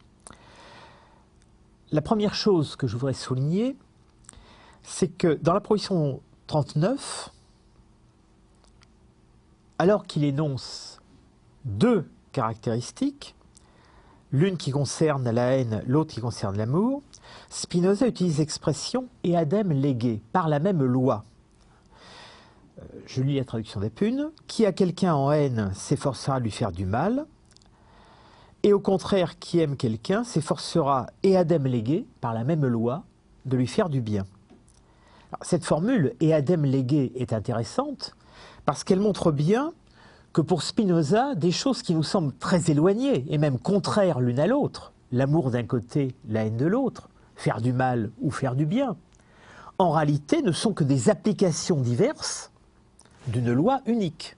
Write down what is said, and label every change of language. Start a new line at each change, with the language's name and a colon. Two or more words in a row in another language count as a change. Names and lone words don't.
French: La première chose que je voudrais souligner, c'est que dans la proposition 39, alors qu'il énonce deux caractéristiques, l'une qui concerne la haine, l'autre qui concerne l'amour, Spinoza utilise l'expression «
Latin: eadem lege »,
French: par la même loi. Je lis la traduction d'Epune. « Qui a quelqu'un en haine s'efforcera de lui faire du mal, et au contraire, qui aime quelqu'un s'efforcera,
Latin: eadem lege »,
French: par la même loi, de lui faire du bien. Alors, cette formule «
Latin: eadem lege
French: » est intéressante parce qu'elle montre bien que pour Spinoza, des choses qui nous semblent très éloignées et même contraires l'une à l'autre, l'amour d'un côté, la haine de l'autre, faire du mal ou faire du bien, en réalité ne sont que des applications diverses d'une loi unique.